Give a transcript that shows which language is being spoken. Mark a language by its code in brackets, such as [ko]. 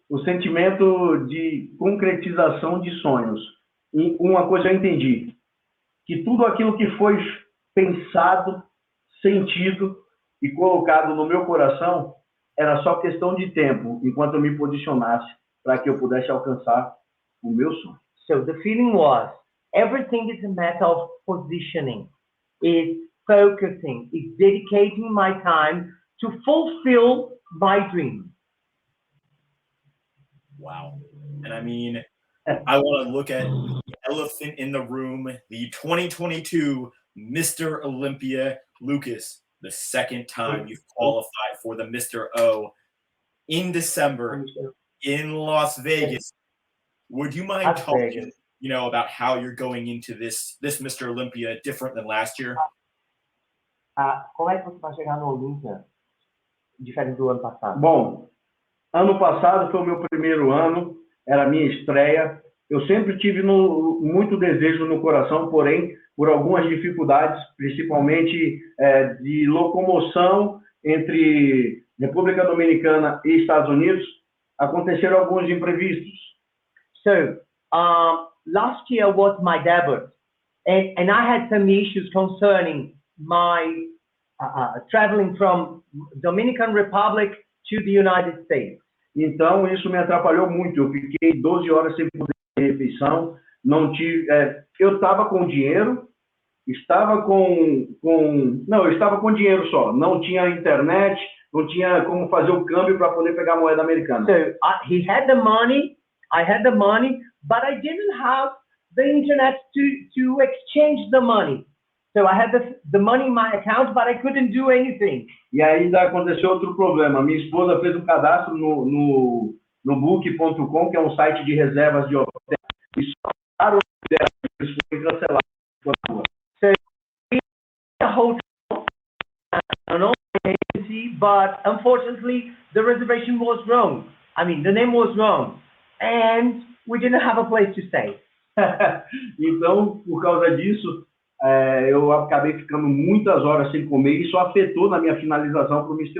[pt] O sentimento de concretização de sonhos. E uma coisa eu entendi, que tudo aquilo que foi pensado, sentido e colocado no meu coração era só questão de tempo, enquanto eu me posicionasse para que eu pudesse alcançar o meu sonho. [en] So the feeling was, everything is a matter of positioning. It's focusing. It's dedicating my time to fulfill my dream. Wow. And I mean, I want to look at the elephant in the room, the 2022 Mr. Olympia, Lucas, the second time you've qualified for the Mr. O in December in Las Vegas. Would you mind talking, about how you're going into this Mr. Olympia different than last year? [pt] Como é que você vai chegar no Olympia diferente do ano passado? Bom, ano passado foi o meu primeiro ano, era a minha estreia. Eu sempre tive muito desejo no coração, porém, por algumas dificuldades, principalmente de locomoção entre República Dominicana e Estados Unidos, aconteceram alguns imprevistos. [en] So, last year was my debut, and I had some issues concerning my traveling from Dominican Republic to the United States. [pt] Então, isso me atrapalhou muito. Eu fiquei 12 horas sem poder ter refeição. Não tive, eu estava com dinheiro, eu estava com dinheiro só. Não tinha internet, não tinha como fazer o câmbio para poder pegar a moeda americana. [en] So, he had the money, I had the money, but I didn't have the internet to exchange the money. So I had the money in my account, but I couldn't do anything. [pt] E ainda aconteceu outro problema. Minha esposa fez um cadastro no book.com, que é um site de reservas de hotel, e só para o eles foram cancelados. [en] So a hotel, an agency, but unfortunately the reservation was wrong. I mean, the name was wrong, and we didn't have a place to stay. [pt] Então, por causa disso, eu acabei ficando muitas horas sem comer e isso afetou na minha finalização para o Mr.